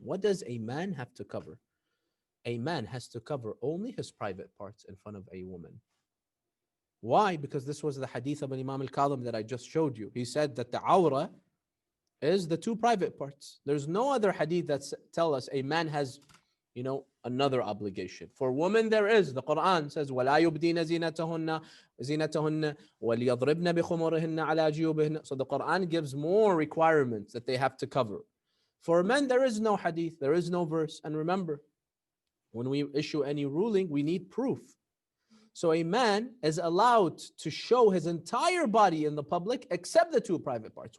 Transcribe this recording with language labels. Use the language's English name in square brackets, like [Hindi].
[English] What does a man have to cover? A man has to cover only his private parts in front of a woman. Why? Because this was the hadith of Imam al-Kadhim that I just showed you. He said that the awra is the two private parts. There's no other hadith that tell us a man has, another obligation. For women, there is. The Quran says, [Arabic] وَلَا يُبْدِينَ زِينَتَهُنَّ وَلْيَضْرِبْنَ بِخُمُرِهِنَّ عَلَى جِيُوبِهِنَّ. [English] So the Quran gives more requirements that they have to cover. For men, there is no hadith, there is no verse. And remember, when we issue any ruling, we need proof. So a man is allowed to show his entire body in the public except the two private parts.